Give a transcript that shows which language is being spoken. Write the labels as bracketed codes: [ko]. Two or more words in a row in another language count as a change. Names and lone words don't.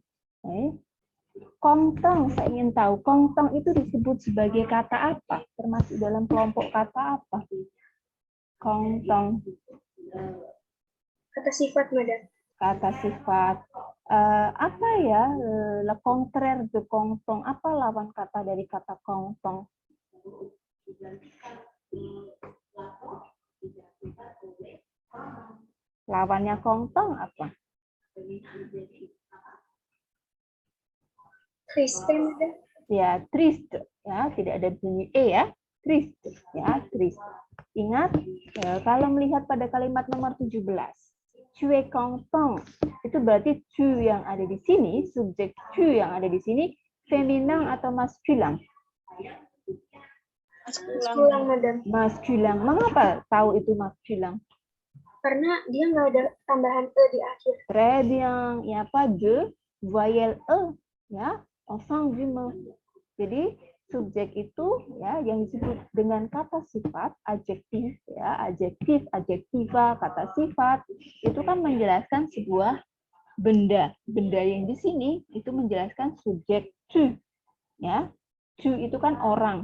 [id] Okay. Kongtong, saya ingin tahu, kongtong itu disebut sebagai kata apa? Termasuk dalam kelompok kata apa? Kongtong. Kata sifat, madam. Kata sifat. Apa ya? [fr] Le contraire de kongtong. [id] Apa lawan kata dari kata kongtong? Lawannya kongtong apa? Triste, madam. Ya, triste. Ya, tidak ada bunyi e ya. Triste. Ya, triste. Ingat, kalau melihat pada kalimat nomor 17, [fr] tu es content, [id] itu berarti tu yang ada di sini, subjek tu yang ada di sini, feminin atau maskulin? Maskulin, madam. Maskulin. Mengapa tahu itu maskulin? Karena dia nggak ada tambahan e di akhir. [fr] Très bien. Il n'y a pas de voyelle e, ya, en fin du mot. [id] Jadi subjek itu ya yang disebut dengan kata sifat, adjektif ya, adjektif, adjektiva, kata sifat itu kan menjelaskan sebuah benda. Benda yang di sini itu menjelaskan subjek tu. Ya. Tu itu kan orang.